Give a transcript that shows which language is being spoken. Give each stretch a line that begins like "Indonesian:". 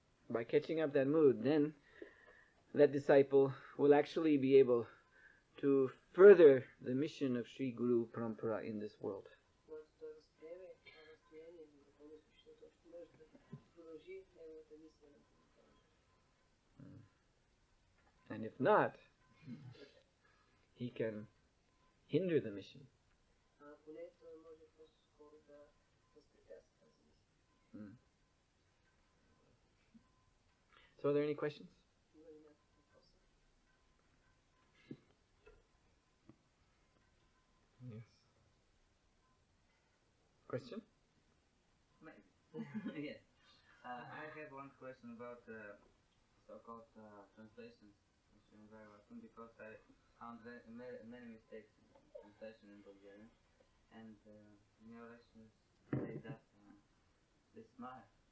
English: By catching up that mood, then that disciple will actually be able to further the mission of Sri Guru Parampara in this world.
Bulgarian: Когато той възприеме това настроение за да бъде изключително, той ще може да продължи неговата мисия на Гуна.
English: And if not, he can hinder the mission.
Bulgarian: Ако не, той може по-скоро да възпрепятства тази мисия.
English: So are there any questions?
Bulgarian: Има ли някакви въпроси?
English: Yes. Question? Yes. I have one question about so-called translations in Srimad Bhagavatam, because I found many mistakes in translation in Bulgarian, and in your lectures say that they smile.